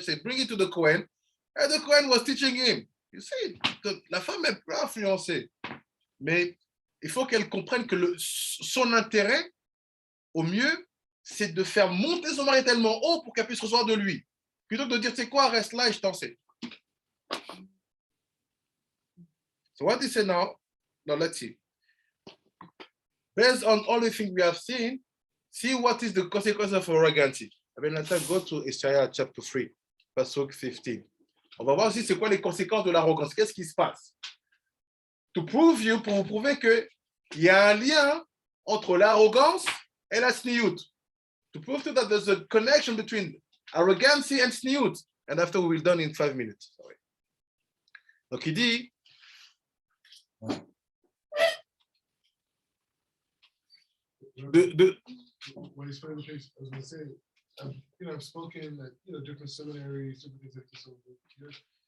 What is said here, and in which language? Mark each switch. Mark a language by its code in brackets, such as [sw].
[en] She said, bring it to the Kohen. And the Kohen was teaching him. You see, [fr] la femme est peu influencée. Mais il faut qu'elle comprenne que son intérêt, au mieux, c'est de faire monter son mari tellement haut pour qu'elle puisse recevoir de lui. Plutôt que de dire, tu sais quoi, reste là et je t'en sais. [en] So what he said now, let's see. Based on all the things we have seen, see what is the consequence of arrogancy. Let's go to Isaiah chapter 3, verse 15. [fr] On va voir aussi c'est quoi les conséquences de l'arrogance. Qu'est-ce qui se passe? Pour vous prouver qu'il y a un lien entre l'arrogance et la sniout. [en] To prove that there's a connection between arrogancy and sniout. And after we will done in 5 minutes. [fr] Sorry. Donc il dit, [en] when he's playing the case, I was going to say, I've spoken at different seminaries, different things like this over the years.